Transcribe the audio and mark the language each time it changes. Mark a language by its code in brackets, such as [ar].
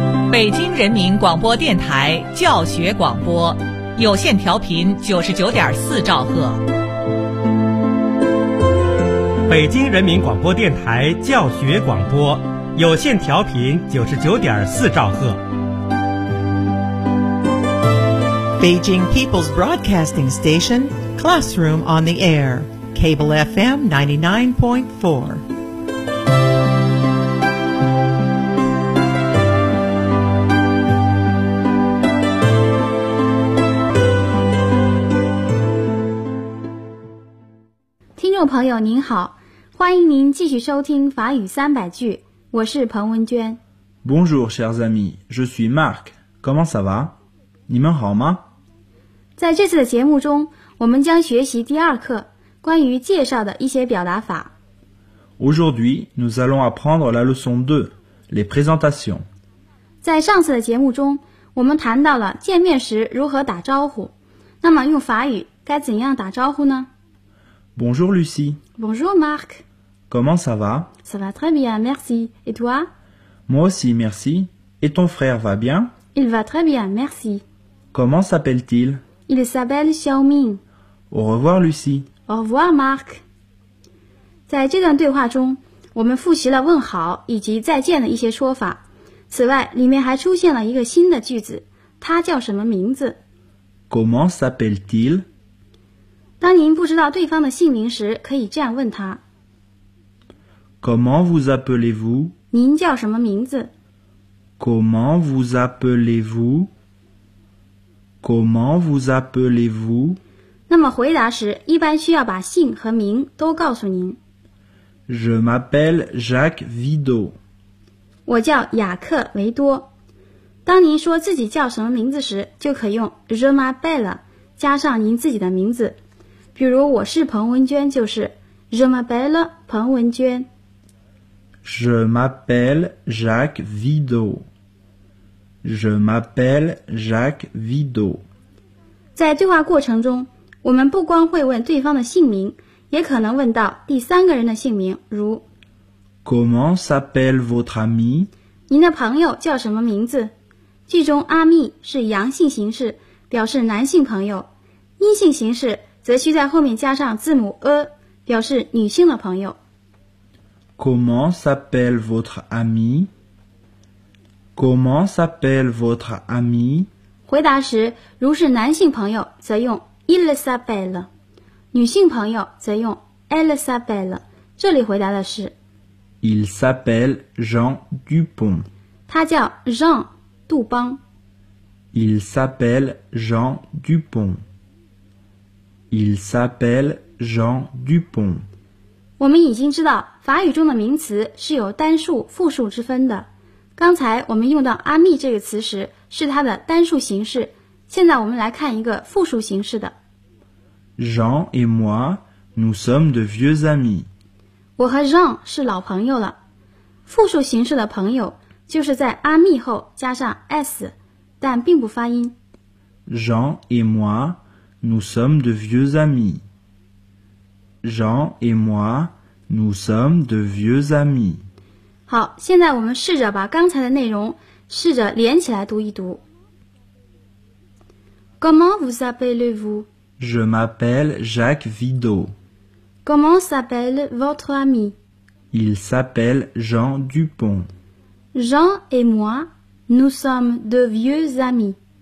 [zh] 北京人民广播电台教学广播，有线调频99.4兆赫。北京人民广播电台教学广播，有线调频99.4兆赫。 [en] Beijing People's Broadcasting Station, Classroom on the Air, Cable FM 99.4. [zh] 听众朋友您好，欢迎您继续收听法语三百句，我是彭文娟。 [fr] Bonjour, chers amis, je suis Marc. Comment ça va? [zh] 你们好吗？在这次的节目中，我们将学习第二课关于介绍的一些表达法。 [fr] Aujourd'hui, nous allons apprendre la leçon 2, les présentations. [zh] 在上次的节目中，我们谈到了见面时如何打招呼。那么用法语该怎样打招呼呢？ [fr] Bonjour Lucie. Bonjour Marc. Comment ça va? Ça va très bien, merci. Et toi? Moi aussi, merci. Et ton frère va bien? Il va très bien, merci. Comment s'appelle-t-il? Il s'appelle Xiaoming. Au revoir Lucie. Au revoir Marc. [zh] 在这段对话中，我们复习了问好以及再见的一些说法。此外，里面还出现了一个新的句子，他叫什么名字？ [fr] Comment s'appelle-t-il? [zh] 当您不知道对方的姓名时，可以这样问他 [fr] Comment vous appelez-vous? [zh] 您叫什么名字 [fr] Comment vous appelez-vous? Comment vous appelez-vous? [zh] 那么回答时，一般需要把姓和名都告诉您 [fr] Je m'appelle Jacques Vido. [zh] 我叫雅克·维多。当您说自己叫什么名字时，就可用 [fr] Je m'appelle [zh] 加上您自己的名字，比如我是彭文娟，就是 Je m'appelle 彭文娟。 [fr] Je m'appelle Jacques Vido. Je m'appelle Jacques Vido. [zh] 在对话过程中，我们不光会问对方的姓名，也可能问到第三个人的姓名，如 [fr] Comment s'appelle votre ami? [zh] 您的朋友叫什么名字？句中 ami 是阳性形式，表示男性朋友；阴性形式则需在后面加上字母 a， 表示女性的朋友。 [fr] Comment s'appelle votre ami? Comment s'appelle votre ami? [zh] 回答时，如是男性朋友则用 [fr] il s'appelle， [zh] 女性朋友则用 [fr] elle s'appelle。 [zh] 这里回答的是 [fr] il s'appelle Jean Dupont。 [zh] 他叫 Jean 杜邦。 [fr] Il s'appelle Jean Dupont。 Il s'appelle Jean Dupont. [zh] 我们已经知道法语中的名词是有单数、复数之分的。刚才我们用到阿密这个词时是它的单数形式，现在我们来看一个复数形式的。 [fr] Jean et moi, nous sommes de vieux amis. [zh] 我和 Jean 是老朋友了。复数形式的朋友就是在阿密后加上 s， 但并不发音。 [fr] Jean et moi,Nous sommes de vieux amis. Jean et moi, nous sommes de vieux amis. [zh] 好，现在我们试着把刚才的内容试着连起来读一读。 [fr] Comment vous appelez-vous? Je m'appelle Jacques Vido. Comment s'appelle votre ami? Il s'appelle Jean Dupont. Jean et moi, nous sommes de vieux amis.